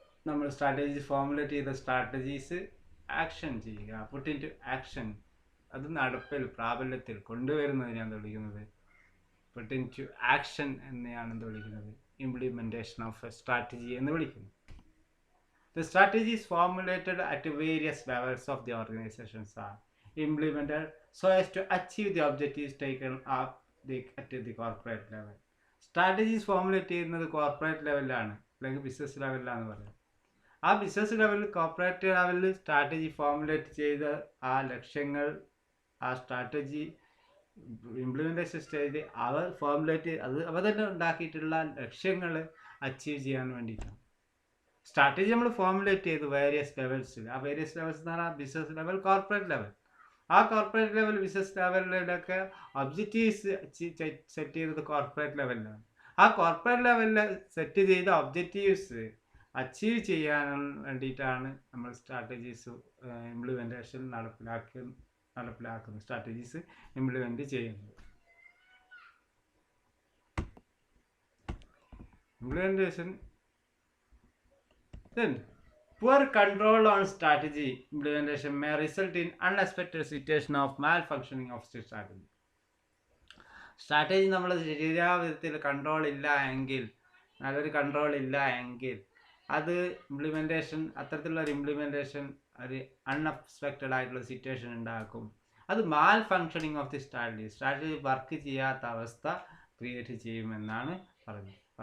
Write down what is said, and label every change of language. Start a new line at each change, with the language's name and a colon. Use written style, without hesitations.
Malayalam: നമ്മൾ strategy formulate ചെയ്ത strategies action ചെയ്യുക,
English: put into action,
Malayalam: അത് നടപ്പിൽ പ്രാബല്യത്തിൽ കൊണ്ടുവരുന്നതിനാണ് വിളിക്കുന്നത് പുട്ട് ഇൻ ടു ആക്ഷൻ എന്നെയാണ് വിളിക്കുന്നത്
English: implementation of a strategy
Malayalam: എന്ന് വിളിക്കുന്നത്.
English: The strategies formulated at various levels of the organizations are implemented so as to achieve the objectives taken up at the corporate level.
Malayalam: Strategies formulate ചെയ്യുന്നത് corporate ലെവലിലാണ്, അല്ലെങ്കിൽ business ലെവലിലാണെന്ന് പറയുന്നത്. ആ business ലെവലിൽ, corporate ലെവലിൽ strategy formulate ചെയ്ത ആ ലക്ഷ്യങ്ങൾ, ആ സ്ട്രാറ്റജി ഇംപ്ലിമെൻറ്റേഷൻ സ്റ്റേജ് അവർ ഫോർമുലേറ്റ് അവർ തന്നെ ഉണ്ടാക്കിയിട്ടുള്ള ലക്ഷ്യങ്ങൾ അച്ചീവ് ചെയ്യാൻ വേണ്ടിയിട്ടാണ്. സ്ട്രാറ്റജി നമ്മൾ ഫോർമുലേറ്റ് ചെയ്തു വേരിയസ് ലെവൽസിൽ. ആ വേരിയസ് ലെവൽസ് എന്ന് പറഞ്ഞാൽ ബിസിനസ് ലെവൽ, കോർപ്പറേറ്റ് ലെവൽ. ആ corporate level, business ലെവലിലൊക്കെ objectives set ചെയ്തത് കോർപ്പറേറ്റ് ലെവലിലാണ്. ആ കോർപ്പറേറ്റ് ലെവലിൽ സെറ്റ് ചെയ്ത ഒബ്ജക്റ്റീവ്സ് അച്ചീവ് ചെയ്യാൻ വേണ്ടിയിട്ടാണ് നമ്മൾ സ്ട്രാറ്റജീസ് ഇംപ്ലിമെൻറ്റേഷൻ നടപ്പിലാക്കുന്നത്, സ്ട്രാറ്റജീസ് ഇംപ്ലിമെൻറ്റ് ചെയ്യുന്നത്.
English: Implementation. Then, poor control on strategy implementation may result in unexpected situation of malfunctioning of strategy.
Malayalam: Strategy നമ്മൾ ശരിയായ വിധത്തിൽ കൺട്രോൾ ഇല്ല എങ്കിൽ, നല്ലൊരു കൺട്രോൾ ഇല്ല എങ്കിൽ, അത് ഇംപ്ലിമെൻറ്റേഷൻ, അത്തരത്തിലുള്ളൊരു ഇംപ്ലിമെൻറ്റേഷൻ ഒരു അൺഎക്സ്പെക്റ്റഡ് ആയിട്ടുള്ള സിറ്റുവേഷൻ ഉണ്ടാക്കും. അത്
English: malfunctioning of the strategy
Malayalam: work ചെയ്യാത്ത അവസ്ഥ ക്രിയേറ്റ് ചെയ്യുമെന്നാണ് പറഞ്ഞത്.